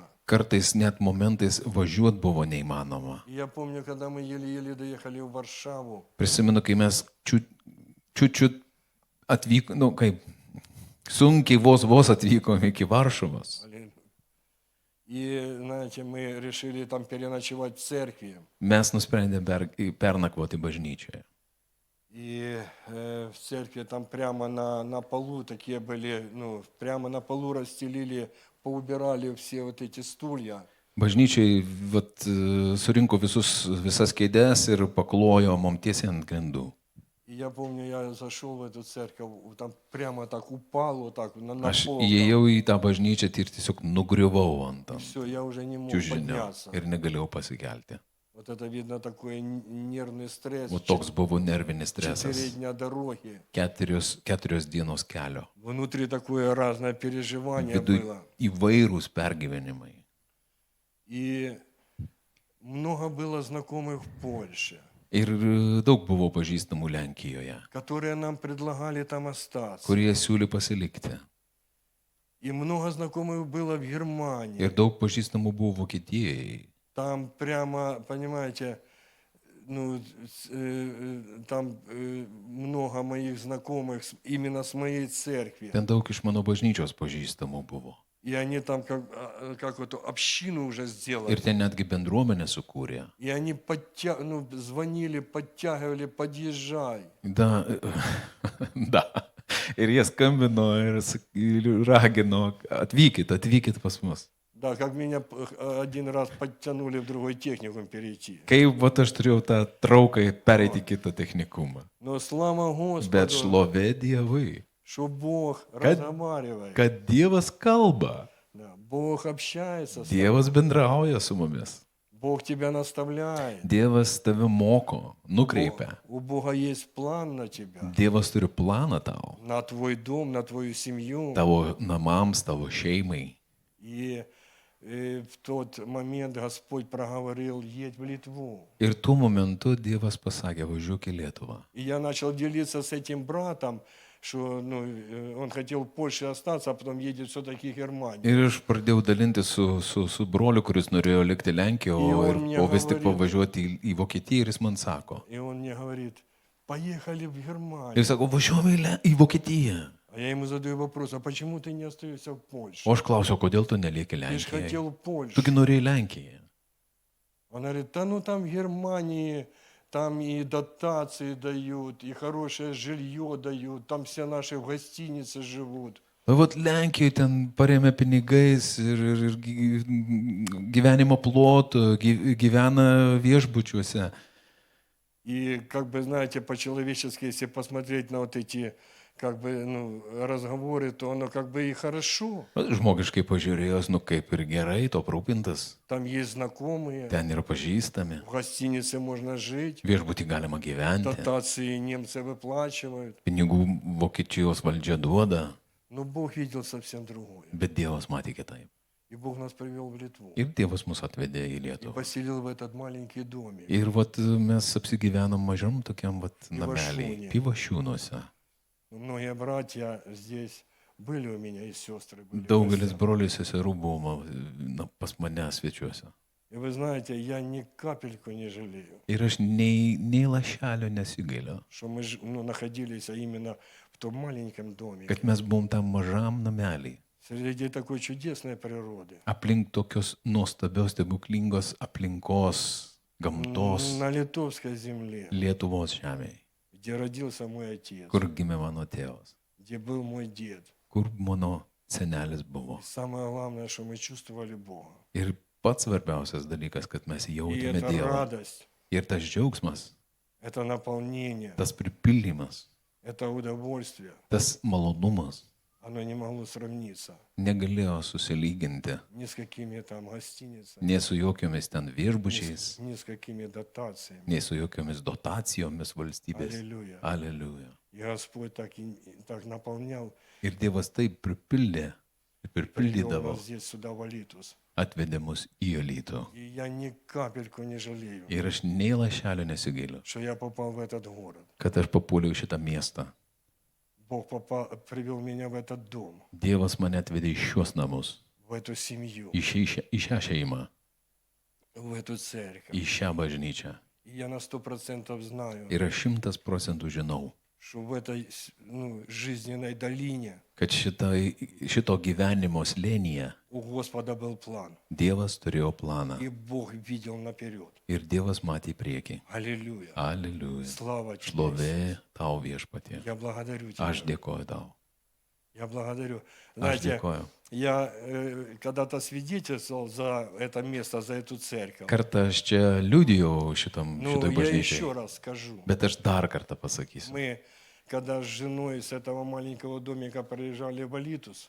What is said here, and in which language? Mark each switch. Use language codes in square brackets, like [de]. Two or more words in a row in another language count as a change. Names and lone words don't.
[lt] Kartais net momentais važiuoti buvo neįmanoma. [ru] И я помню, когда мы еле-еле доехали в Варшаву, [lt] Prisimenu, kai mes čiut atvykom, kaip sunkiai vos atvykom iki Varšuvos. [ru] и, знаете, мы решили там переночевать в церкви. [lt] Mes nusprendėme pernakvoti bažnyčioje. [ru] И в церкви там прямо на полу такие были, прямо на полу расстелили, поубирали все вот эти стулья. [lt] Bažnyčiai surinko visas kėdes ir paklojo mum tiesiai ant grindų. [ru] И я помню, я зашел в эту церковь, там прямо так упал, вот так на [lt] Aš [ru] пол. [lt] įėjau į tą bažnyčią ir tiesiog nugriuvau ant [ru] Все, я уже не мог [lt] čiužinio [ru] подняться. [lt] ir negalėjau pasikelti. Вот это видно такой нервный стресс. O toks buvo nervinis 4 stresas. [ru] дня дороги. [lt] 4 dienos kelio. [ru] Внутри такое разное переживание [lt] Viduj [ru] было. [lt] įvairūs pergyvenimai. [ru] И много было знакомых в Польше, [lt] Ir daug buvo pažįstamų Lenkijoje, [ru] которые нам предлагали там остаться. [lt] kurie siūlė pasilikti. [ru] И много знакомых было в Германии. [lt] Ir daug pažįstamų buvo Vokietijoje. [ru] Там прямо, понимаете, там много моих знакомых именно с моей церкви. [lt] Ten daug iš mano bažnyčios pažįstamų buvo. [ru] И они там как эту общину уже сделали. [lt] Ir ten netgi bendruomenę sukūrė. [ru] И они звонили, подтягивали, подъезжай. Да, да. [lt] Ir jie skambino ir ragino, atvykit pas mus. [ru] Да, как меня один раз подтянули в другой техникум перейти. [lt] Kaip vat aš turėjau tą trauką pereiti į kitą technikumą. [ru] Но слава [lt] Bet [ru] Господу, [lt] šlovė Dievui, [ru] что Бог разговаривает. [lt] kad Dievas kalba, [ru] Да, Бог общается с тобой. [lt] Dievas bendrauja su mumis. [ru] Bог тебя наставляет. [lt] Dievas tave moko, nukreipia. [ru] У Бога есть план на тебя, [lt] Dievas turi planą tau, [ru] на твой дом, на твою семью. [lt] tavo namams, tavo šeimai. [ru] И в тот момент Господь проговорил: едь в Литву. [lt] Ir tuo momentu Dievas pasakė, važiuok į Lietuvą. [ru] И я начал делиться с этим братом, что он хотел в Польше остаться, а потом едет все-таки в Германию. [lt] Ir aš pradėjau dalinti su broliu, kuris norėjo likti Lenkijoje, o vis tik pavažiuoti į Vokietiją, ir jis man sako. [ru] И он мне говорит: поехали в Германию. [lt] Ir sako, važiuojame į Vokietiją. [ru] А я ему задаю вопрос: а почему ты не остаешься в Польше? [lt] O aš klausiau, kodėl tu nelieki [ru] Ты же [lt] Lenkijoje? [ru] хотел в Польшу. [lt] Tugi norėjai Lenkijoje. [ru] Он говорит: да там в Германии, там и дотации дают, и хорошее жилье дают, там все наши в гостинице живут. [lt] Vat Lenkijoje ten paremė pinigais ir gyvenimo plotų, gyvena viešbučiuose. [ru] И знаете, по-человечески, если посмотреть на вот эти разговоры, то оно и хорошо. [lt] Žmogiškai pažiūrėjus, kaip ir gerai, to aprūpintas. [ru] Там есть знакомые, [lt] Ten yra pažįstami. [ru] в гостинице можно жить, [lt] Viešbutį galima gyventi. [ru] дотации немцы выплачивают. [lt] Pinigų Vokietijos valdžia duoda, [ru] Но Бог видел совсем другое. [lt] bet Dievas matė kitaip. [ru] И Бог нас привел в Литву. [lt] Ir Dievas mus atvedė į [ru] И [lt] Lietuvą. [ru] поселил в этот маленький домик. [lt] Ir vat mes apsigyvenom mažam tokiam vat Pivašiūnė. nameliai, Pivašiūnuose. [ru] Многие братья здесь были у меня, и сестры были. в [lt] Daugelis [ru] гостях. [lt] brolių seserų buvo pas mane svečiuose. [ru] И вы знаете, я ни капельку не жалею, [lt] Ir aš nei lašelio nesigailiu, [ru] что мы находились именно в том маленьком домике, [lt] kad mes buvom tam mažam namelį. [ru] среди такой чудесной природы. [lt] Aplink tokios nuostabios, stebuklingos aplinkos, gamtos, [ru] На литовской земле, [lt] Lietuvos žemėje, [ru] где родился мой отец, [lt] kur gimė mano tėvas, [ru] где был мой дед. [lt] kur mano senelis buvo. [ru] И самое главное, что мы чувствовали Бога. [lt] Ir pats svarbiausias dalykas, kad mes [ru] И [lt] jautėme [ru] это [lt] Dievą. [ru] радость, [lt] Ir tas džiaugsmas, [ru] это наполнение, [lt] tas pripildymas, [ru] это удовольствие, [lt] tas malonumas [ru] оно не могло сравниться [lt] negalėjo susilyginti [ru] ни с какими там гостиницами, [lt] nei su jokiomis ten viešbučiais, [ru] ни с какими дотациями. [lt] nei su jokiomis dotacijomis valstybės. [ru] Аллилуйя. [lt] Aleliuja. [ru] И Господь так наполнял, [lt] Ir Dievas taip pripildė ir [ru] привел [lt] pripildydavo, [ru] нас здесь сюда в Алитус. [lt] atvedė mus į Alytų. [ru] И я ни капельку не жалею, [lt] Ir aš nei lašelio nesigailiu, [ru] что я попал в этот город. [lt] kad aš papuoliau į šitą miestą. [ru] Bог привел меня в этот дом, [lt] Dievas mane atvedė į šios namus, [ru] в эту семью, [lt] į šią šeimą, [ru] в эту церковь. [lt] į šią bažnyčią. [ru] И я на 100% знаю, [lt] Ir aš 100% žinau, [ru] что в этой жизненной долине [lt] kad šito gyvenimo slėnyje [ru] у Господа был план. [lt] Dievas turėjo planą. [ru] И Бог видел наперед. [lt] Ir Dievas matė į priekį. [ru] Аллилуйя. [lt] Aleliuja. [ru] Слава тебе. [lt] Šlovė tau viešpatie. [ru] Я благодарю тебя. [lt] Aš dėkoju tau. [ru] Я благодарю. [lt] Aš [ru] Знаете, [lt] dėkoju. [ru] я когда-то свидетельствовал за это место, за эту церковь. [lt] Kartą aš čia liudijau šitoj [ru] Я [lt] bažnyčiai. [ru] еще раз скажу. [lt] Bet aš dar kartą pasakysiu. [ru] Мы, когда с женой с этого маленького домика приезжали в Алитус,